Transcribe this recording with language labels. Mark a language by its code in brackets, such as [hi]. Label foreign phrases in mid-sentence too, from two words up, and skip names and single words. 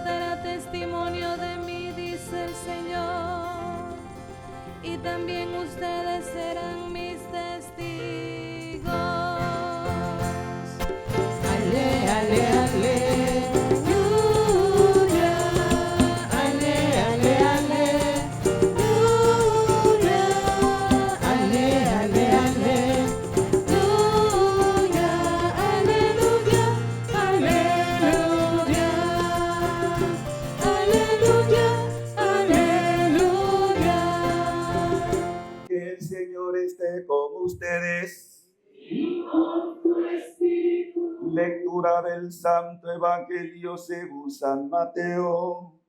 [es] dará testimonio de mí, dice el Señor, y también ustedes serán mis testigos. Ale, ale, aleluya, ale, ale, aleluya, ale, ale, aleluya, aleluya, aleluya, aleluya, aleluya. Que el Señor esté con ustedes. Lectura del Santo Evangelio según San Mateo.